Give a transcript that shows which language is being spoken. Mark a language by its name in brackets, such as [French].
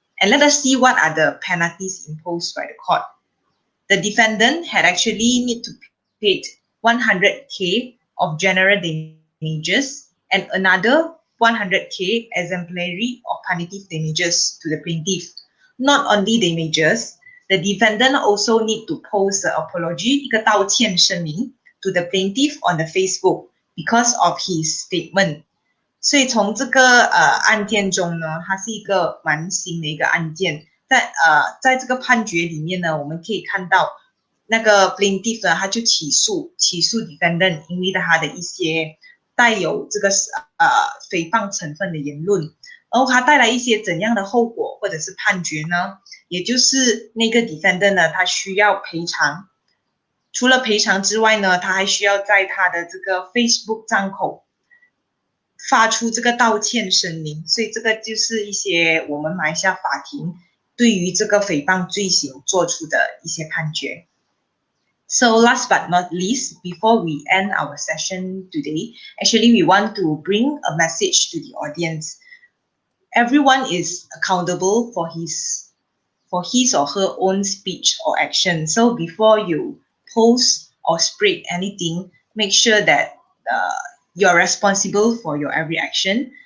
[English] And let us see what are the penalties imposed by the court. The defendant had actually need to pay 100K of general damages and another 100K exemplary or punitive damages to the plaintiff. Not only damages, the defendant also need to post an apology, [Chinese] 一个道歉声明 [English] to the plaintiff on the Facebook because of his statement. [Chinese] 所以从这个案件中呢，它是一个蛮新的一个案件。在这个判决里面呢，我们可以看到那个 plaintiff 呢，他就起诉 defendant， 因为他的一些带有这个诽谤成分的言论，然后它带来一些怎样的后果或者是判决呢？也就是那个 defendant 呢，他需要赔偿。除了赔偿之外呢，他还需要在他的这个 Facebook 账口发出这个道歉声明，所以这个就是一些我们马来西亚法庭对于这个诽谤罪行做出的一些判决。 [English] So last but not least, before we end our session today, actually we want to bring a message to the audience. Everyone is accountable for his or her own speech or action. So before you post or spread anything, make sure that you're responsible for your every action.